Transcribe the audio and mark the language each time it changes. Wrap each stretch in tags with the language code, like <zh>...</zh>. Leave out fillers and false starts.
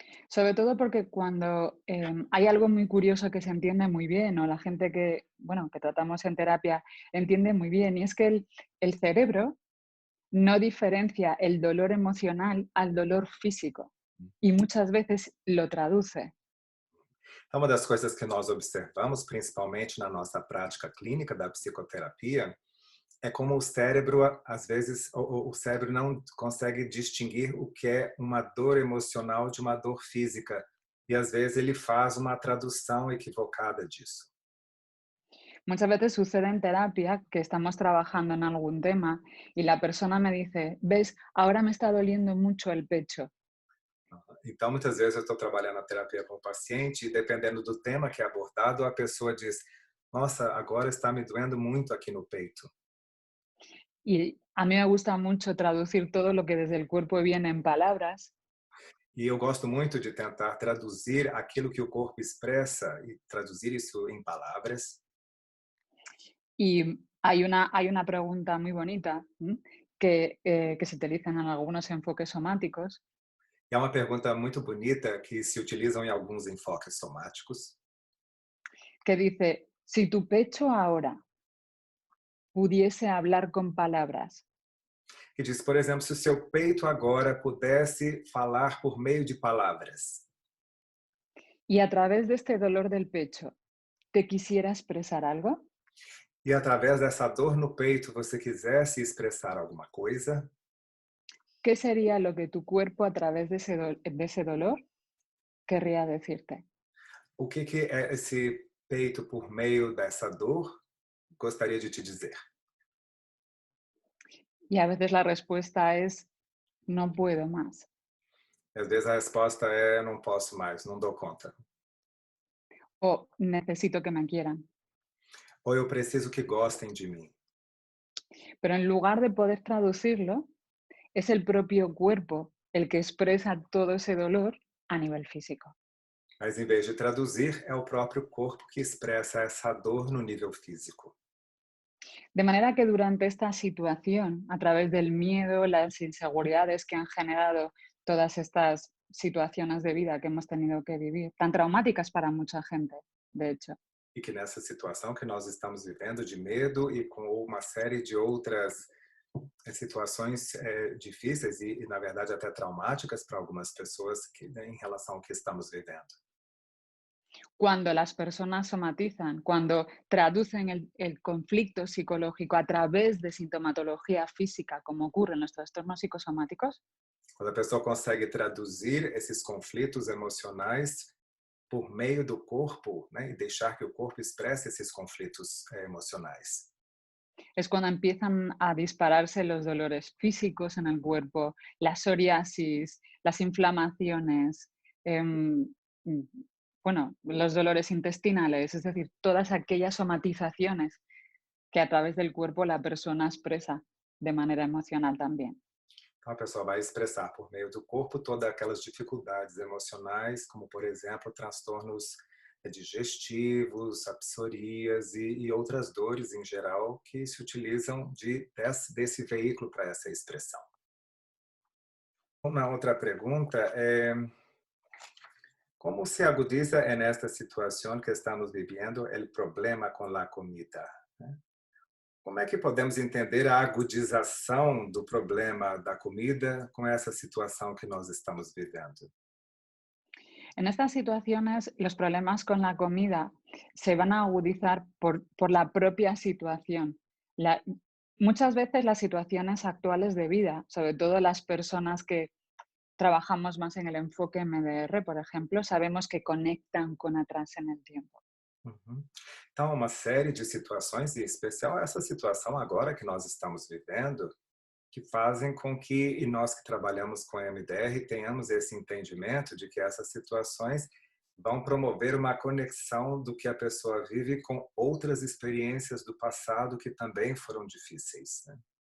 <es>Sobre todo porque cuando hay algo muy curioso que se entiende muy bien, o la gente que tratamos en terapia entiende muy bien, y es que el cerebro no diferencia el dolor emocional al dolor físico y muchas veces lo traduce.</es> <pt>Uma das coisas que nós observamos, principalmente na nossa prática clínica da psicoterapia, é como o cérebro, às vezes, o cérebro não consegue distinguir o que é uma dor emocional de uma dor física. E, às vezes, ele faz uma tradução equivocada disso.</pt> <es>Muchas veces sucede en terapia que estamos trabajando en algún tema y la persona me dice, ves, ahora me está doliendo mucho el pecho.</es> <pt>Então, muitas vezes eu estou trabalhando na terapia com o paciente e dependendo do tema que é abordado, a pessoa diz: "Nossa, agora está me doendo muito aqui no peito".</pt> <es>Y a mí me gusta mucho traducir todo lo que desde el cuerpo viene en palabras.</es> <pt>E eu gosto muito de tentar traduzir aquilo que o corpo expressa e traduzir isso em palavras.</pt> <es>Y hay una pregunta muy bonita que se utiliza en algunos enfoques somáticos,</es> <pt>E é uma pergunta muito bonita que se utilizam em alguns enfoques somáticos,</pt> <es>que dice, si tu pecho ahora pudiese hablar con palabras,</es> <pt>que diz, por exemplo, se o seu peito agora pudesse falar por meio de palavras,</pt> <es>y a través de este dolor del pecho te quisiera expresar algo,</es> <pt>e através dessa dor no peito você quisesse expressar alguma coisa,</pt> <es>¿qué sería lo que tu cuerpo a través de ese dolor querría decirte?</es> <pt>o que é esse peito por meio dessa dor gostaria de te dizer?</pt> <es>Y a veces la respuesta es, no puedo más.</es> <pt>Às vezes a resposta é: não posso mais, não dou conta.</pt> <es>O necesito que me quieran.</es> <pt>Ou eu preciso que gostem de mim.</pt> <es>Pero en lugar de poder traducirlo, es el propio cuerpo el que expresa todo ese dolor a nivel físico.</es> <pt>Mas em vez de traduzir, é o próprio corpo que expressa essa dor no nível físico.</pt> <es>De manera que durante esta situación, a través del miedo, las inseguridades que han generado todas estas situaciones de vida que hemos tenido que vivir, tan traumáticas para mucha gente, de hecho,</es> <pt>E que nessa situação que nós estamos vivendo de medo e com uma série de outras situações difíceis e, na verdade, até traumáticas para algumas pessoas em relação ao que estamos vivendo.</pt> <es>cuando las personas somatizan, cuando traducen el conflicto psicológico a través de sintomatología física, como ocurre en los trastornos psicosomáticos,</es> <pt>Quando a pessoa consegue traduzir esses conflitos emocionais por meio do corpo, né, e deixar que o corpo expresse esses conflitos emocionais.</pt> <es>es cuando empiezan a dispararse los dolores físicos en el cuerpo, la psoriasis, las inflamaciones, em, mm, bueno, los dolores intestinales, es decir, todas aquellas somatizaciones que a través del cuerpo la persona expresa de manera emocional también.</es> <pt>Então, a pessoa vai expressar por meio do corpo todas aquelas dificuldades emocionais, como, por exemplo, transtornos digestivos, apsorias e outras dores em geral que se utilizam desse veículo para essa expressão. Uma outra pergunta é: como</pt> <es>se agudiza en esta</es> <pt>situação que estamos vivendo o problema com a comida? Como é que podemos entender a agudização do problema da comida com essa situação que nós estamos vivendo?</pt> <es>En estas situaciones, los problemas con la comida se van a agudizar por la propia situación. Muchas veces las situaciones actuales de vida, sobre todo las personas que trabajamos más en el enfoque MDR, por ejemplo, sabemos que conectan con atrás en el tiempo. Uhum.</es> <pt>Então, uma série de situações, e em especial essa situação agora que nós estamos vivendo, que fazem com que, e nós que trabalhamos com MDR, tenhamos esse entendimento de que essas situações vão promover uma conexão do que a pessoa vive com outras experiências do passado que também foram difíceis, né?</pt>